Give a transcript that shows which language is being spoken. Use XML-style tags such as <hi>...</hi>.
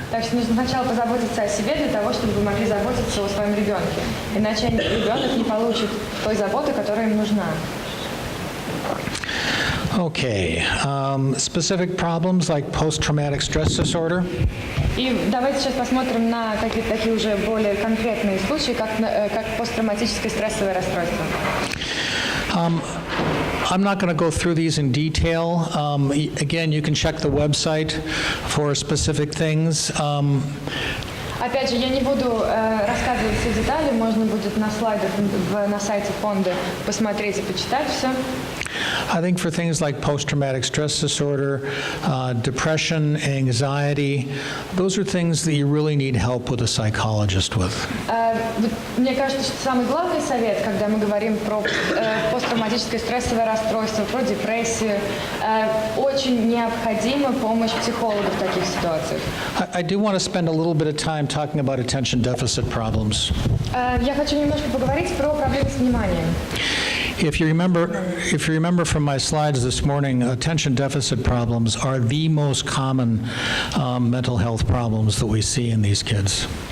<ru>Так что нужно сначала позаботиться о себе для того, чтобы вы могли заботиться о своем ребенке. Иначе ребенок не получит той заботы, которая им нужна.</ru> <en>Okay, specific problems like post-traumatic stress disorder.</en> <ru>И давайте сейчас посмотрим на какие-то такие уже более конкретные случаи, как посттравматическое стрессовое расстройство.</ru> <en>I'm not going to go through these in detail. Again, you can check the website for specific things.</en> <ru>Опять же, я не буду рассказывать все детали, можно будет на слайдах на сайте фонда посмотреть и почитать все.</ru> <en>I think for things like post-traumatic stress disorder, depression, anxiety, those are things that you really need help with a psychologist with.</en> <ru>Мне кажется, что самый главный совет, когда мы говорим про посттравматическое стрессовое расстройство, про депрессию, очень необходима помощь психолога в таких ситуациях.</ru> <en>I do want to spend a little bit of time talking about attention deficit problems.</en> <ru>Я хочу немножко поговорить про проблемы с вниманием.</ru> <en>If you remember from my slides this morning, attention deficit problems are the most common mental health problems that we see in these kids.</en>